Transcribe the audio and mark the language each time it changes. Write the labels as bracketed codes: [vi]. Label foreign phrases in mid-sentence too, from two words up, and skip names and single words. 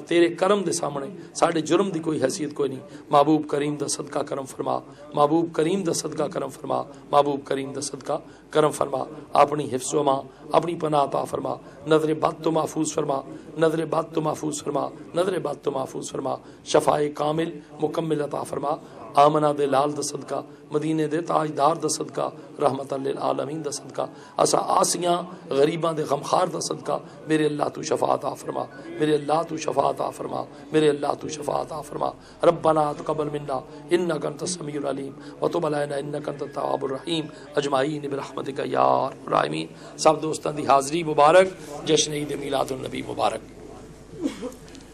[pa] تیرے کرم دے سامنے ساڑے جرم دی کوئی حیثیت کوئی نہیں. محبوب کریم دا صدقہ کرم فرما، محبوب کریم دا صدقہ کرم فرما، محبوب کریم دا صدقہ کرم فرما. اپنی حفظ و امان اپنی پناہ عطا فرما. نظر بد تو محفوظ فرما، نظر بد تو محفوظ فرما، نظر بد تو محفوظ فرما. شفائے کامل مکمل عطا فرما. آمنہ دے لال دا صدقہ، مدینے دے تاجدار دا صدقہ، رحمت للعالمین دا صدقہ، اسا آسیاں غریباں دے غمخار دا صدقہ میرے اللہ تو شفاعت عطا فرما میرے اللہ تو شفاعت عطا فرما میرے اللہ تو شفاعت عطا فرما. [ar] ربنا تقبل منا انک انت السمیع العلیم وتب علینا انک انت التواب الرحیم اجمعین برحمتک یا ارحم الراحمین. [pa] سب دوستاں دی حاضری مبارک، جشن عید میلاد النبی مبارک.